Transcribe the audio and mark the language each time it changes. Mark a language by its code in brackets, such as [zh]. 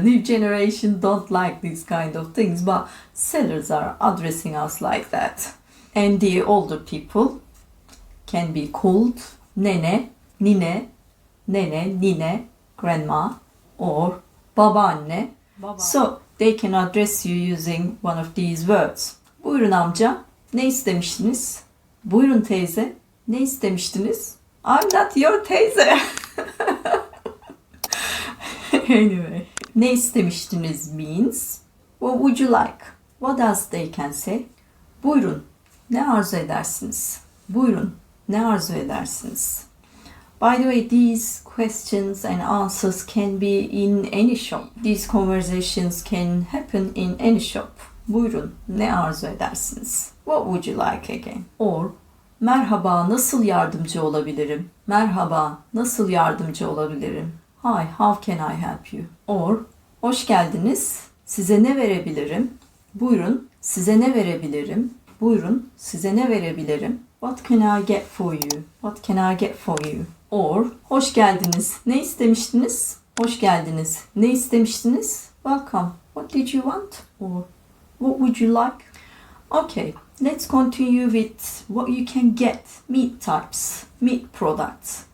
[en] New generation don't like these kind of things, but sellers are addressing us like that. And the older people can be called [tr] nene, nine, nene, nine, [en] grandma, or babaanne. So they can address you using one of these words. [tr] Buyurun amca, ne istemiştiniz? Buyurun teyze, ne istemiştiniz? [en] I'm not your teyze. Anyway, [tr] ne istemiştiniz [en] means what would you like? What else they can say? [tr] Buyurun, ne arzu edersiniz? Buyurun, ne arzu edersiniz? [en] By the way, these questions and answers can be in any shop. These conversations can happen in any shop. [tr] Buyurun, ne arzu edersiniz? [en] What would you like again? Or, [tr] merhaba, nasıl yardımcı olabilirim? Merhaba, nasıl yardımcı olabilirim? [en] Hi, how can I help you? Or, [tr] hoş geldiniz, size ne verebilirim? Buyurun, size ne verebilirim? Buyurun, size ne verebilirim? [en] What can I get for you? What can I get for you? Or, [tr] hoş geldiniz, ne istemiştiniz? Hoş geldiniz, ne istemiştiniz? [en] Welcome, what did you want? Or, what would you like? Okay, let's continue with what you can get. Meat types, meat products.